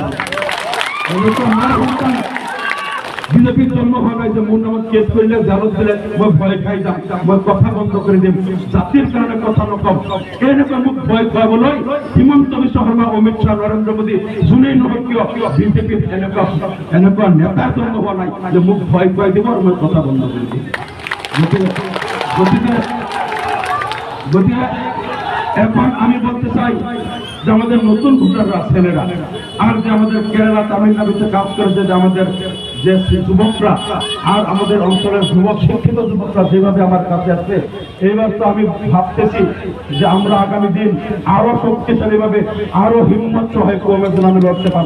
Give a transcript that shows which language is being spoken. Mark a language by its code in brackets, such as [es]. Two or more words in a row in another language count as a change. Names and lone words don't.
[as] এনেকুৱা মাৰ সন্তান বিজেপির জন্ম হোৱা নাই যে মোৰ নামত কেছ কৰিলে, জেলত দিলে মই ভয় খাই যাম, মই কথা বন্ধ কৰি দিম, জাতিৰ কাৰণে কথা নকম। এনেকুৱা মোক ভয় খুৱাবলৈ হিমন্ত বিশ্ব শৰ্মা, অমিত শ্বাহ, নৰেন্দ্ৰ মোদী যোনেই নহয় কিয় বিজেপিত এনেকুৱা নেতা জন্ম হোৱা নাই যে মোক ভয় খুৱাই দিব আৰু মই কথা বন্ধ কৰি দিম। [bn] গতিকে এখন আমি বলতে চাই যে আমাদের নতুন ভোটাররা, ছেলেরা, আর যে আমাদের কেরালা, তামিলনাড়ুতে কাজ করেছে যে আমাদের যে যুবকরা আর আমাদের অঞ্চলের যুবক, শিক্ষিত যুবকরা যেভাবে আমার কাছে আসছে, এইবার তো আমি ভাবতেছি যে আমরা আগামী দিন আরো শক্তিশালী ভাবে, আরো হিম্মত হয় কমের জন্য আমি লড়তে পারবো।